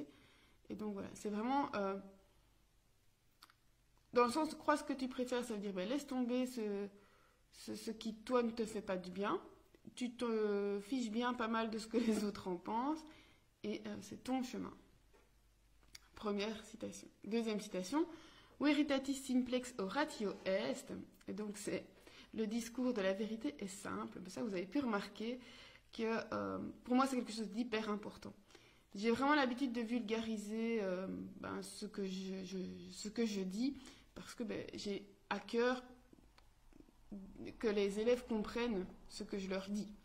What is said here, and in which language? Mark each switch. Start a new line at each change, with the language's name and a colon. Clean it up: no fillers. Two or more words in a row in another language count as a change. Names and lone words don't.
French: Et donc voilà, c'est vraiment dans le sens, crois ce que tu préfères, ça veut dire laisse tomber ce qui toi ne te fait pas du bien. Tu te fiches bien pas mal de ce que les autres en pensent et c'est ton chemin. Première citation. Deuxième citation.
Latin: Veritatis simplex oratio est.
French: Et donc c'est le discours de la vérité est simple. Ça vous avez pu remarquer que pour moi c'est quelque chose d'hyper important. J'ai vraiment l'habitude de vulgariser ce que je dis parce que j'ai à cœur que les élèves comprennent ce que je leur dis.